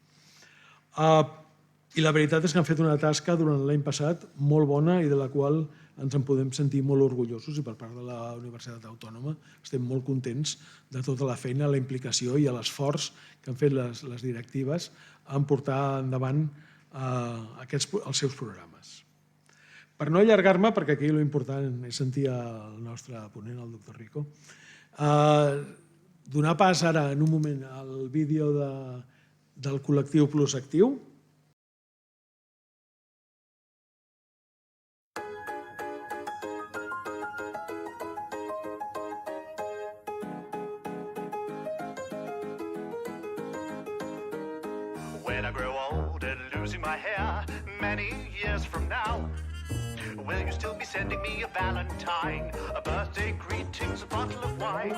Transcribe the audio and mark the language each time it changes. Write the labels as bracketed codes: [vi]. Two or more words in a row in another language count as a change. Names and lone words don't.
[ca] I la veritat és que han fet una tasca durant l'any passat molt bona i de la qual ens en podem sentir molt orgullosos, i per part de la Universitat Autònoma estem molt contents de tota la feina, la implicació i l'esforç que han fet les directives en portar endavant els seus programes. Per no allargar-me, perquè aquí l'important és sentir el nostre ponent, el doctor Rico, donar pas ara, en un moment, al vídeo del col·lectiu Plus Actiu. [en] When I grow old and losing my hair many years from now, will you still be sending me a valentine, a birthday greetings, a bottle of wine?